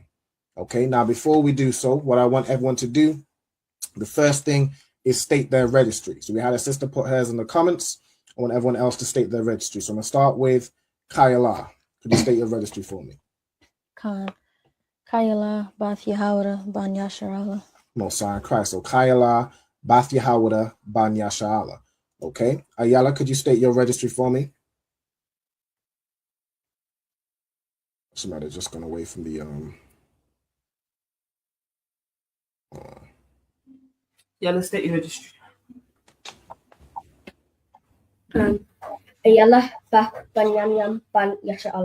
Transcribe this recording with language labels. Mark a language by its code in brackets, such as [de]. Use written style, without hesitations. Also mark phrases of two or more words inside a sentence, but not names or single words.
[en] Okay, now before we do so, what I want everyone to do, the first thing is state their registry. So we had a sister put hers in the comments. I want everyone else to state their registry. So I'm going to start with Kayala. Could you state your registry for me? Khan. Kayala, Bath Yahawada, Ban Yasharala. Mosiah Christ. So Kayala, Bath Yahawada, Ban Yasharala. Okay. Ayala, could you state your registry for me? Somebody just gone away from the Yeah, let's state your registry. Ayala, Bath, Ban Yamyam, Ban Yasharala.